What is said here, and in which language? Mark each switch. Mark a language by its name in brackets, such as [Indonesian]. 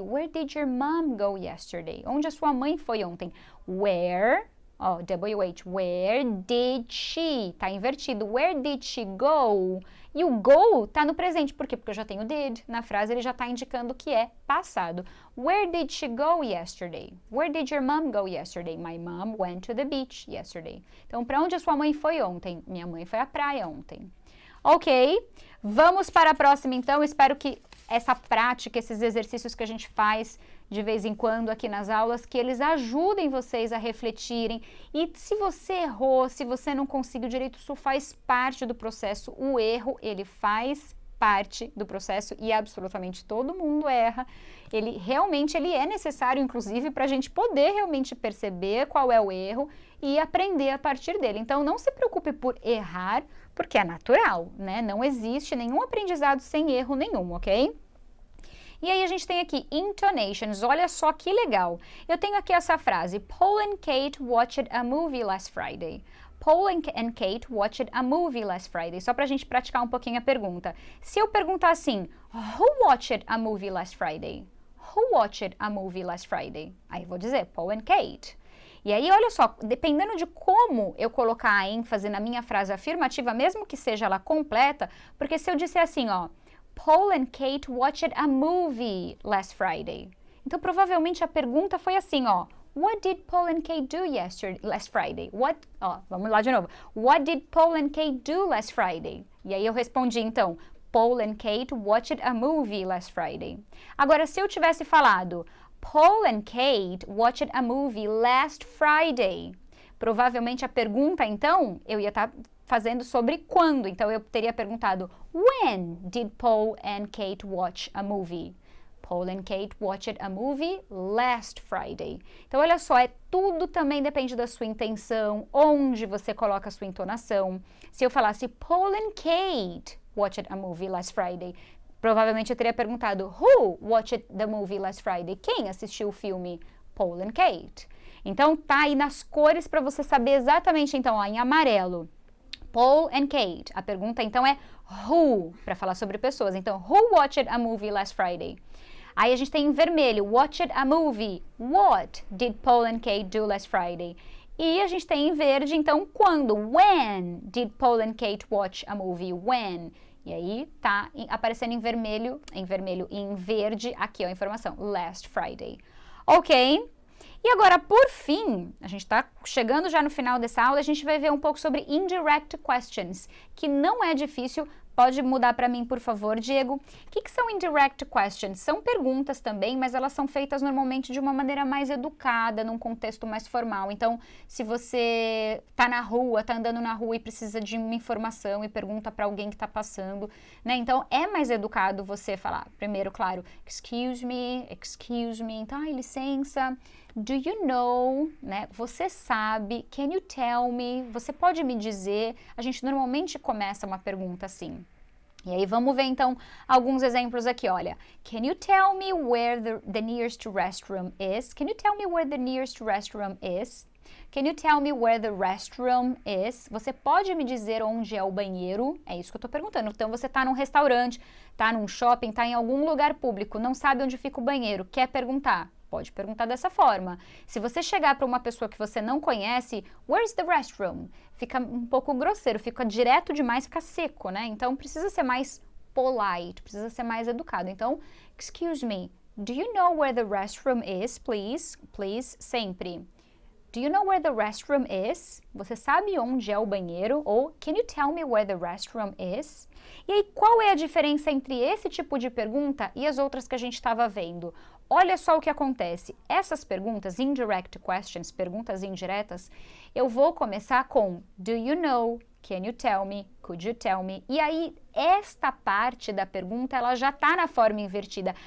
[English] Where did your mom go yesterday? [Portuguese] Onde a sua mãe foi ontem? [English] Where, WH, where did she? [Portuguese] Tá invertido, [English] where did she go? [Portuguese] E o go tá no presente, por quê? Porque eu já tenho did. Na frase ele já tá indicando que é passado. [English] Where did she go yesterday? Where did your mom go yesterday? My mom went to the beach yesterday. [Portuguese] Então, para onde a sua mãe foi ontem? Minha mãe foi à praia ontem. Ok, vamos para a próxima então. Espero que essa prática, esses exercícios que a gente faz de vez em quando aqui nas aulas, que eles ajudem vocês a refletirem. E se você errou, se você não conseguiu direito, isso faz parte do processo. O erro, ele faz parte do processo e absolutamente todo mundo erra. Ele é necessário, inclusive, para a gente poder realmente perceber qual é o erro e aprender a partir dele. Então, não se preocupe por errar, porque é natural, né? Não existe nenhum aprendizado sem erro nenhum, ok? E aí a gente tem aqui intonations, olha só que legal. Eu tenho aqui essa frase, [English] Paul and Kate watched a movie last Friday. Paul and Kate watched a movie last Friday. [Portuguese] Só pra gente praticar um pouquinho a pergunta. Se eu perguntar assim, [English] who watched a movie last Friday? Who watched a movie last Friday? [Portuguese] Aí eu vou dizer, Paul and Kate. E aí, olha só, dependendo de como eu colocar a ênfase na minha frase afirmativa, mesmo que seja ela completa, porque se eu disser assim, ó, [English] Paul and Kate watched a movie last Friday. [Portuguese] Então, provavelmente a pergunta foi assim, ó, [English] what did Paul and Kate do last Friday? [Portuguese] Vamos lá de novo. [English] What did Paul and Kate do last Friday? [Portuguese] E aí eu respondi, então, [English] Paul and Kate watched a movie last Friday. [Portuguese] Agora, se eu tivesse falado, [English] Paul and Kate watched a movie last Friday. [Portuguese] Provavelmente a pergunta, então, eu ia estar fazendo sobre quando. Então, eu teria perguntado, [English] when did Paul and Kate watch a movie? Paul and Kate watched a movie last Friday. [Portuguese] Então, olha só, tudo também depende da sua intenção, onde você coloca a sua entonação. Se eu falasse, [English] Paul and Kate watched a movie last Friday, [Portuguese] provavelmente eu teria perguntado, [English] who watched the movie last Friday? [Portuguese] Quem assistiu o filme? Paul and Kate. Então, tá aí nas cores para você saber exatamente, então, ó, em amarelo, Paul and Kate. A pergunta, então, é who, para falar sobre pessoas. [English] Então, who watched a movie last Friday? [Portuguese] Aí a gente tem em vermelho, [English] watched a movie. What did Paul and Kate do last Friday? [Portuguese] E a gente tem em verde, então, quando? [English] When did Paul and Kate watch a movie? When? [Portuguese] E aí tá aparecendo em vermelho e em verde aqui ó, a informação, [English] last Friday. [Portuguese] Ok? E agora, por fim, a gente está chegando já no final dessa aula, a gente vai ver um pouco sobre indirect questions, que não é difícil. Pode mudar para mim, por favor, Diego. O que são indirect questions? São perguntas também, mas elas são feitas normalmente de uma maneira mais educada, num contexto mais formal. Então, se você está andando na rua e precisa de uma informação e pergunta para alguém que está passando, né? Então, é mais educado você falar, primeiro, claro, [English] excuse me, [Portuguese] então, ai, licença, [English] do you know, [Portuguese] né? Você sabe, [English] can you tell me, [Portuguese] você pode me dizer, a gente normalmente começa uma pergunta assim. E aí vamos ver então alguns exemplos aqui, olha. [English] Can you tell me where the nearest restroom is? Can you tell me where the nearest restroom is? Can you tell me where the restroom is? [Portuguese] Você pode me dizer onde é o banheiro? É isso que eu tô perguntando. Então você tá num restaurante, tá num shopping, tá em algum lugar público, não sabe onde fica o banheiro, quer perguntar? Pode perguntar dessa forma. Se você chegar para uma pessoa que você não conhece, [English] where's the restroom? [Portuguese] Fica um pouco grosseiro, fica direto demais, fica seco, né? Então precisa ser mais polite, precisa ser mais educado. [English] Então, excuse me, do you know where the restroom is, please? Please, sempre. Do you know where the restroom is? [Portuguese] Você sabe onde é o banheiro? [English] Ou can you tell me where the restroom is? [Portuguese] E aí, qual é a diferença entre esse tipo de pergunta e as outras que a gente estava vendo? Olha só o que acontece. Essas perguntas, indirect questions, perguntas indiretas, eu vou começar com [English] do you know, can you tell me, [Portuguese] could you tell me? E aí, esta parte da pergunta, ela já está na forma invertida.